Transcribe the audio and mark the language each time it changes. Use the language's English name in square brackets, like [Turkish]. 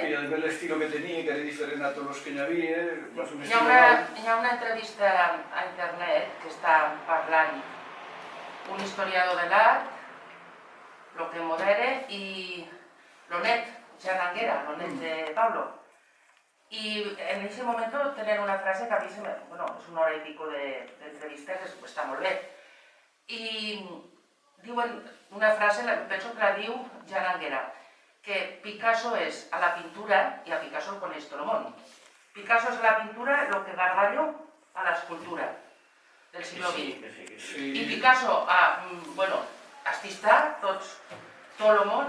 [Catalan] I a nivell l'estil que tenia, que era diferent a tots els que hi havia. Hi ha una entrevista a internet que està parlant un historiador de l'art, el que modera, i l'Onet, Jan Anguera, l'Onet de Pablo. [Spanish] Y en ese momento tener una frase que a mí es una hora y pico de entrevista que está muy bien. [Catalan] Y diuen una frase, penso que la diu Jan Anguera, que Picasso és a la pintura i a Picasso el coneix tot el món. Picasso és a la pintura el que Gargallo a l'escultura del segle XX. I Picasso, bueno, artista, tot el món.